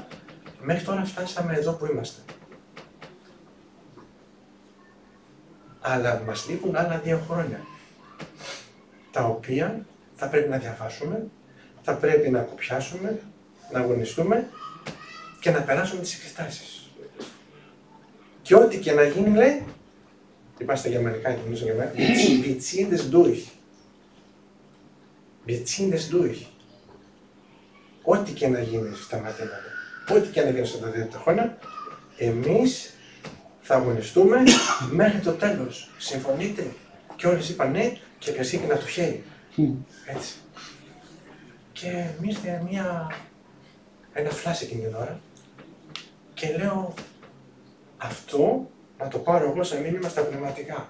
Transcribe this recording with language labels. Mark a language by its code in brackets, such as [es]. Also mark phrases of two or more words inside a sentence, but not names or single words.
[el] Μέχρι τώρα φτάσαμε εδώ που είμαστε. Αλλά μας λείπουν άλλα 2 χρόνια. Τα οποία θα πρέπει να διαβάσουμε, θα πρέπει να κοπιάσουμε, να αγωνιστούμε και να περάσουμε τις εξετάσεις. Και ό,τι και να γίνει, λέει, είμαστε γερμανικά, νομίζω γερμανικά, [de] wir ziehen das durch. Wir ziehen das durch. [el] Ό,τι και να γίνει στα μαθήματα, ό,τι και να γίνει στα 2 χρόνια, εμείς θα αγωνιστούμε μέχρι το τέλος. Συμφωνείτε? Και όλες είπαν ναι και πιασήκαινα το χέρι. Έτσι. Και μου ήρθε ένα φλάσ εκείνη την ώρα και λέω αυτό να το πάρω εγώ σαν μήνυμα στα πνευματικά.